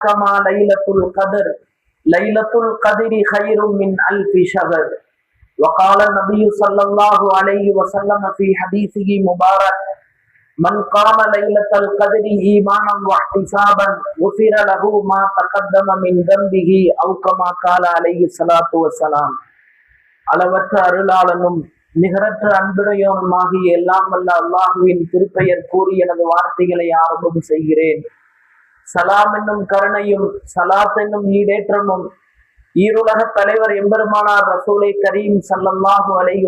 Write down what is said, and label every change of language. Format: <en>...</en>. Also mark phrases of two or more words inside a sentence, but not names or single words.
<ar>كما ليلة القدر ليلة القدر خير من ألف شهر. وقال النبي صلى الله عليه وسلم في حديثه مبارك: من قام ليلة القدر إيمانا واحتسابا غفر له ما تقدم من ذنبه أو كما قال عليه الصلاة والسلام.</ar> <ta>அளவற்ற அருளாளனும் நிகரற்ற அன்புடையவனுமாகிய எல்லாம் வல்ல அல்லாஹுவின் திருப்பெயர் கூறி எனது வார்த்தைகளை ஆரம்பம் செய்கிறேன். சலாம் என்னும் கருணையும் சலாத் என்னும் ஈடேற்றமும் ஈருலக தலைவர் எம்பெருமானார்</ta> <ar>رسول كريم صلى الله عليه</ar>